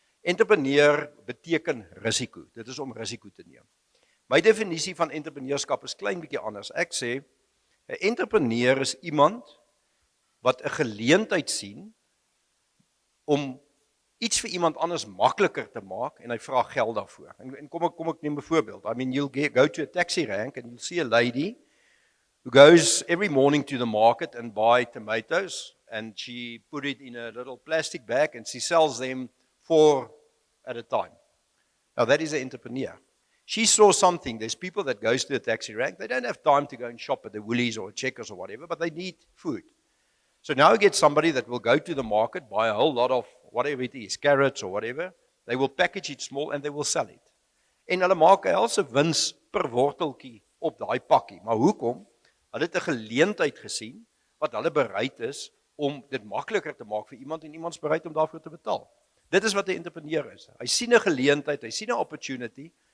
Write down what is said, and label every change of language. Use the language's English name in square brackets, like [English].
[Afrikaans] Entrepreneur beteken risiko. Dit is om risiko te neem. My definisie van entrepreneurskap is klein bietjie anders. Ek sê 'n entrepreneur is iemand wat 'n geleentheid sien om iets vir iemand anders makliker te maak en hy vra geld daarvoor. En kom ek neem 'n voorbeeld. [English] I mean, you'll go to a taxi rank and you'll see a lady who goes every morning to the market and buy tomatoes, and she put it in a little plastic bag and she sells them 4 at a time. Now that is an entrepreneur. She saw something. There's people that goes to a taxi rank. They don't have time to go and shop at the Woolies or Checkers or whatever, but they need food. So now you get somebody that will go to the market, buy a whole lot of whatever it is, carrots or whatever. They will package it small and they will sell it. [Afrikaans] En hulle maak 'n helse wins per worteltjie op daai pakkie. Maar hoekom? Hulle het 'n geleentheid gesien wat hulle bereid is om dit makliker te maak vir iemand en iemand is bereid om daarvoor te betaal. Dit is wat 'n entrepreneur is. Hy sien 'n geleentheid, hy sien 'n opportunity.